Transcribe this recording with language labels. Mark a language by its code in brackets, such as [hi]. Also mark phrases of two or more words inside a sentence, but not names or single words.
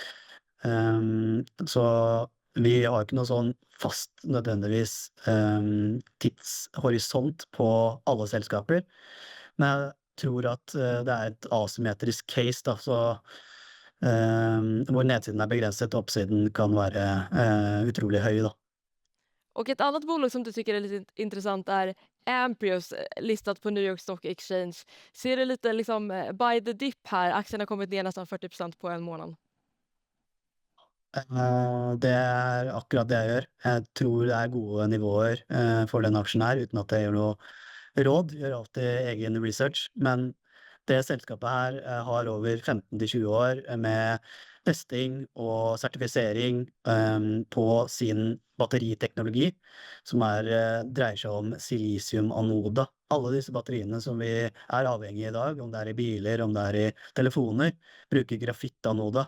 [no] Så vi har ikke noe sånn fast nødvendigvis tidshorisont på alle selskaper. Men jeg tror at det er et asymmetrisk case da, så hvor nedsiden er begrenset og oppsiden kan være utrolig høy da. [sv] Och ett annat bolag som du tycker är lite intressant är Amprius, listat på New York Stock Exchange. Ser du lite liksom [en] buy the dip [sv] här? Aktien har kommit ner nästan 40% på en måned. [no] Det er akkurat det jeg gjør. Jeg tror det er gode nivåer for den aksjen her, uten at jeg gjør noe råd. Gjør alltid egen research, men det selskapet her har over 15-20 år med testing og sertifisering på sin batteriteknologi, som dreier seg om silisiumanode, Alle disse batteriene som vi er avhengige i dag, om det er i biler, om det er i telefoner, bruker grafittanode.